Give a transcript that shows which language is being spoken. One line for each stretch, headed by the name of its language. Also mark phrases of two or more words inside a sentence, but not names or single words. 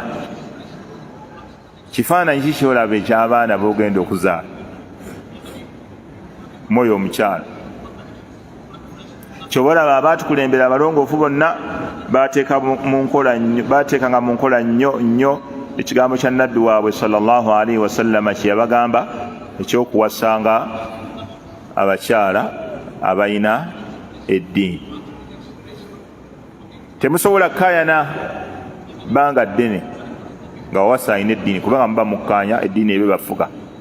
Ganda: Kifaananyi ki kyolaba eky'abaana b'ogenda okuzaala mwoyo omukyala? Kyobalaba abaatukulembera abalongoofu bonna baateekanga mu nkola nnyo ekigambo kya nnabbi waabwe
Arabic: صلى الله عليه وسلم
Ganda: kye yabagamba ekyokuwasanga abakyala abalina eddiini. Temusobola kkaayana bbanga ddene nga wawasa alina eddiini, kubanga muba mukkaanya eddiini ebe bafuga.